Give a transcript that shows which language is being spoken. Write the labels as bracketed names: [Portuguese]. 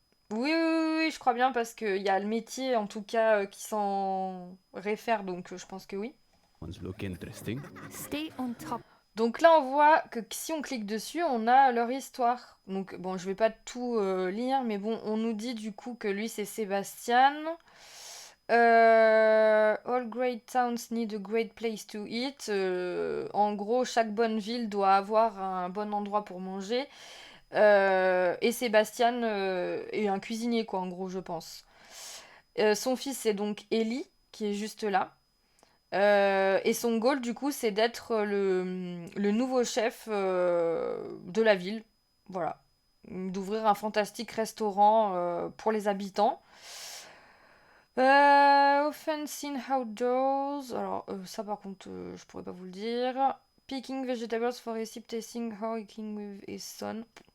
[French] Oui, oui, oui, oui, je crois bien parce qu'il y a le métier en tout cas qui s'en réfère, donc je pense que oui. [English] ones look interesting. Stay on top. [French] Donc là, on voit que si on clique dessus, on a leur histoire. Donc bon, je vais pas tout lire, mais bon, on nous dit du coup que lui c'est Sébastien. [English] All great towns need a great place to eat. [French] En gros, chaque bonne ville doit avoir un bon endroit pour manger. Et Sébastien est un cuisinier, quoi, en gros, je pense. Son fils, c'est donc Ellie, qui est juste là. Et son goal, du coup, c'est d'être le nouveau chef de la ville. Voilà. D'ouvrir un fantastique restaurant pour les habitants. [English] Often seen outdoors. [French] Alors, ça par contre, je pourrais pas vous le dire. [English] Picking vegetables for recipe, tasting how eating with his son.